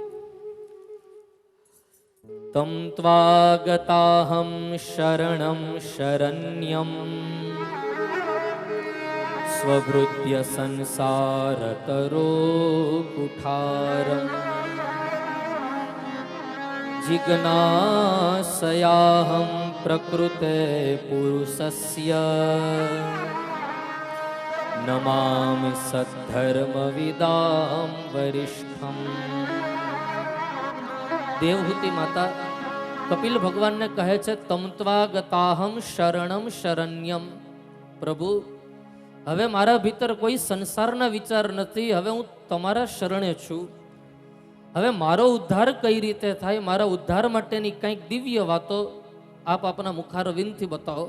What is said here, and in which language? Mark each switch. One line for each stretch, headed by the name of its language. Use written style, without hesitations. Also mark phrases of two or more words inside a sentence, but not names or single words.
Sanskrit: તમ ત્વાગતાહમ શરણમ શરણ્યમ સ્વભૃત્ય સંસાર તરો કુઠારમ जिज्ञासयाहं प्रकृते पुरुषस्य नमामि सद्धर्मविदां वरिष्ठम।
Gujarati: દેવહૂતિ માતા કપિલ ભગવાનને કહે છે
Sanskrit: તમત્વાગતાહમ શરણમ શરણ્યમ।
Gujarati: પ્રભુ હવે મારા ભીતર કોઈ સંસારના વિચાર નથી, હવે હું તમારા શરણે છું। હવે મારો ઉદ્ધાર કઈ રીતે થાય, મારા ઉદ્ધાર માટેની કંઈક દિવ્ય વાતો આપ આપના મુખારવિંદથી બતાવો।